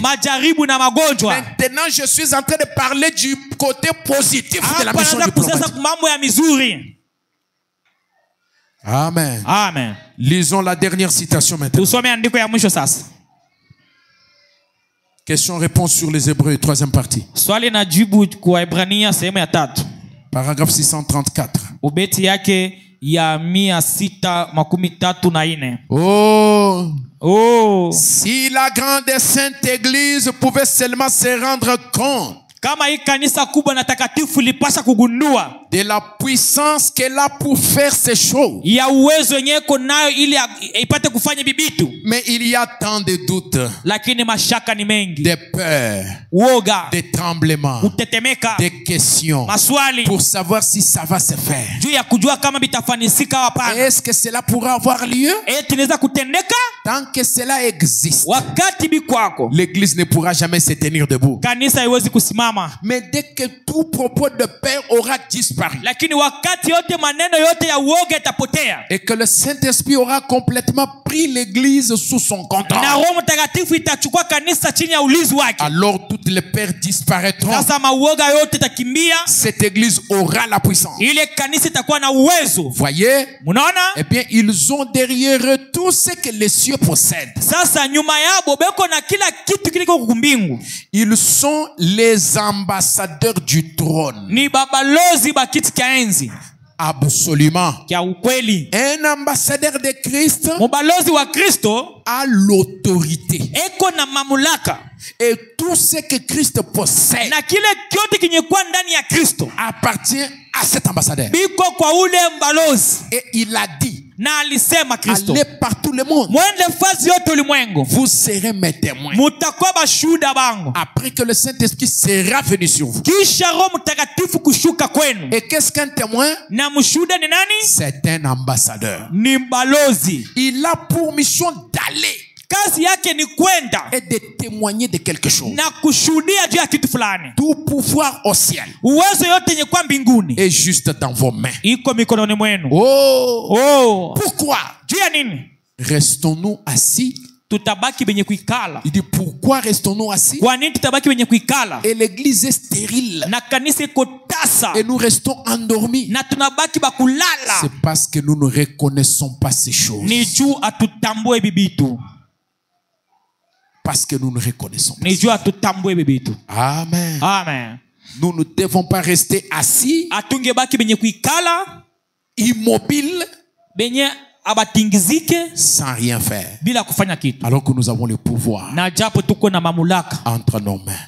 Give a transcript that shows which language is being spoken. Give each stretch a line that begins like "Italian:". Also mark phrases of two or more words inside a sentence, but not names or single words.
French: Maintenant je suis en train de parler du côté positif de la mission diplomatique. Amen. Amen. Lisons la dernière citation maintenant. Question-réponse sur les Hébreux, troisième partie.
Swahili: Swali na jibu kwa Ibrania sehemu ya 3.
French: Paragraphe 634.
Swahili: Ubeti yake ya 634.
French: Si la grande et sainte église pouvait seulement se rendre compte
Swahili: kama hii kanisa kubwa na takatifu lipasha kugundua
French: de la puissance qu'elle a pour faire ces choses,
Swahili: ya uwezo yenyewe nayo ili ipate kufanya bibitu,
French: mais il y a tant de doutes,
Swahili: lakini mashaka ni mengi,
French: de peur,
Swahili: uoga,
French: de tremblements,
Swahili: kutetemeka,
French: de questions,
Swahili: maswali
French: pour savoir si ça va se faire.
Swahili: juu ya kujua kama bitafanisika hapana.
French: Est-ce que cela pourra avoir lieu?
Swahili: Tinaweza kutendeka?
French: Tant que cela existe,
Swahili: wakati bikwako,
French: l'église ne pourra jamais se tenir debout.
Swahili: Kanisa haiwezi kusimama.
French: Mais dès que tout propos de peur aura disparu,
Swahili: lakini wakati yote maneno yote ya uoga yatapotea,
French: et que le Saint-Esprit aura complètement pris l'église sous son contrôle,
Swahili: na Roho Mtakatifu itachukua kanisa chini ya ulinzi wake,
French: alors toutes les peurs disparaîtront.
Swahili: Sasa mauoga yote takimbia,
French: cette église aura la puissance.
Swahili: Ile kanisa itakuwa na uwezo.
French: Voyez?
Swahili: Munaona?
French: Eh bien, ils ont derrière eux tout ce que les cieux possèdent.
Swahili: Sasa nyuma yao beko na kila kitu kiliko kumbingu.
French: Ils sont les ambassadeurs du trône.
Swahili: Ni babalozi ba kiti cha enzi.
French: Absolument.
Swahili: Kia ukweli.
French: Un ambassadeur de Christ,
Swahili: mubalozi wa Kristo,
French: a l'autorité.
Swahili: Eko na mamulaka.
French: Et tout ce que Christ possède,
Swahili: na kile kyote kinyekuwa ndani ya Kristo,
French: appartient à cet ambassadeur.
Swahili: Biko kwa ule mbalozi.
French: Et il a dit,
Swahili: na alisema Kristo,
French: allez par tout le monde,
Swahili: mwende fasi yote ulimwengu,
French: vous serez mes témoins.
Swahili: Mutakuwa bashuhuda bangu.
French: Après que le Saint-Esprit sera venu sur vous.
Swahili: Kisha Roho Mtakatifu kushuka kwenu.
French: Et qu'est-ce qu'un témoin?
Swahili: Na mshuhuda ni nani?
French: C'est un ambassadeur.
Swahili: Ni mbalozi.
French: Il a pour mission d'aller,
Swahili: kazi yake ni kwenda
French: et de témoigner de quelque chose.
Swahili: Na kushuhudia juu ya kitu fulani.
French: Tout pouvoir au ciel,
Swahili: uwezo yote yenye kwa mbinguni,
French: est juste dans vos mains.
Swahili: Iko mikononi mwenu.
French: Pourquoi?
Swahili: Juu ya nini?
French: Restons-nous assis?
Swahili: Tutabaki benye kuikala.
French: Il dit, pourquoi restons-nous assis?
Swahili: Kwa nini tutabaki benye kuikala?
French: Et l'église est stérile.
Swahili: Na kanisa iko tasa.
French: Et nous restons endormis.
Swahili: Na tunabaki bakulala.
French: C'est parce que nous ne reconnaissons pas ces choses.
Swahili: Ni juu atutambue bibitu.
French: Parce que nous ne reconnaissons pas. Amen. Amen. Nous ne devons pas rester assis, immobiles, sans rien faire, alors que nous avons le pouvoir entre nos mains.